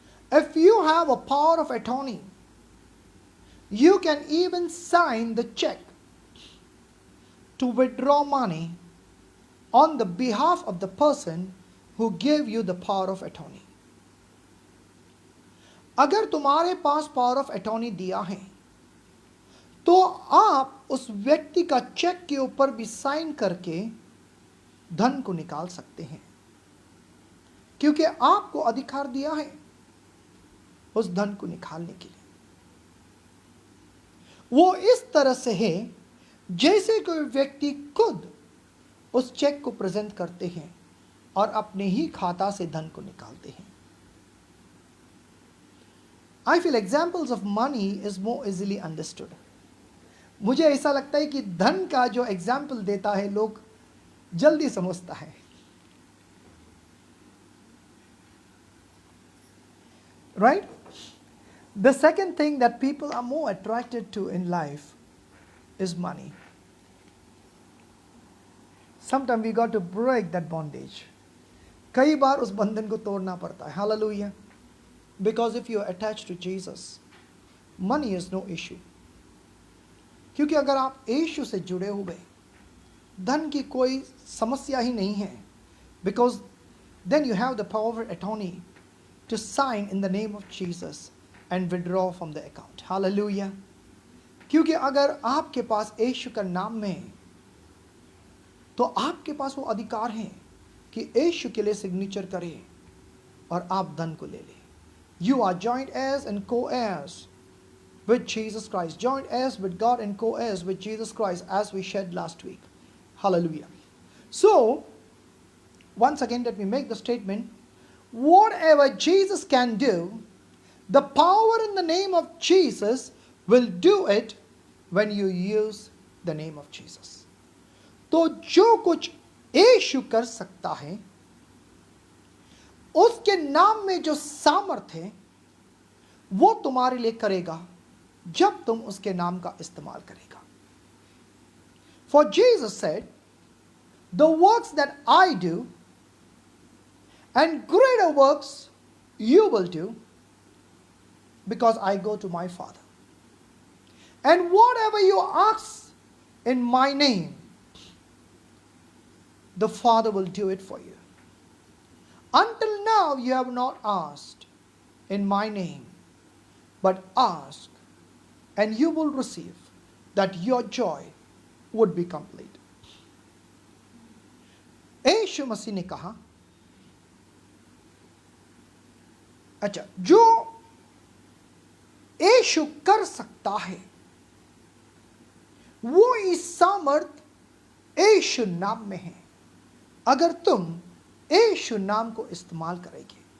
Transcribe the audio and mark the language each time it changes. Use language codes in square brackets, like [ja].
[en] If you have a power of attorney, you can even sign the check to withdraw money on the behalf of the person who gave you the power of attorney. [hi] अगर तुम्हारे पास power of attorney दिया है तो आप उस व्यक्ति का check के ऊपर भी साइन करके धन को निकाल सकते हैं, क्योंकि आपको अधिकार दिया है उस धन को निकालने के लिए। वो इस तरह से है जैसे कोई व्यक्ति खुद उस चेक को प्रेजेंट करते हैं और अपने ही खाता से धन को निकालते हैं। [en] I feel examples of money is more easily understood. [hi] मुझे ऐसा लगता है कि धन का जो एग्जाम्पल देता है लोग जल्दी समझता है। [en] Right? The second thing that people are more attracted to in life is money. Sometimes we got to break that bondage. [hi] कई बार उस बंधन को तोड़ना पड़ता है। [en] Hallelujah. Because if you are attached to Jesus, money is no issue. [hi] क्योंकि अगर आप यीशु से जुड़े हुए, धन की कोई समस्या ही नहीं है. [en] Because then you have the power of attorney to sign in the name of Jesus and withdraw from the account. Hallelujah. [hi] क्योंकि अगर आपके पास यीशु का नाम में तो आपके पास वो अधिकार है कि यीशु के लिए सिग्नेचर करें और आप धन को ले लें. [en] You are joint heirs and co-heirs with Jesus Christ. Joint heirs with God and co-heirs with Jesus Christ, as we shared last week. Hallelujah. So, once again, let me make the statement. Whatever Jesus can do, the power in the name of Jesus will do it when you use the name of Jesus. [hi] तो जो कुछ यीशु कर सकता है, उसके नाम में जो सामर्थ्य है, वो तुम्हारे लिए करेगा जब तुम उसके नाम का इस्तेमाल करेगा. [en] For Jesus said, the works that I do and greater works you will do, because I go to my Father. And whatever you ask in my name, the Father will do it for you. Until now you have not asked in my name, but ask and you will receive, that your joy would be complete. [hi] यीशु मसीह ने कहा, अच्छा, जो यीशु कर सकता है वो इस सामर्थ यीशु नाम में है, अगर तुम यीशु नाम को इस्तेमाल करेंगे.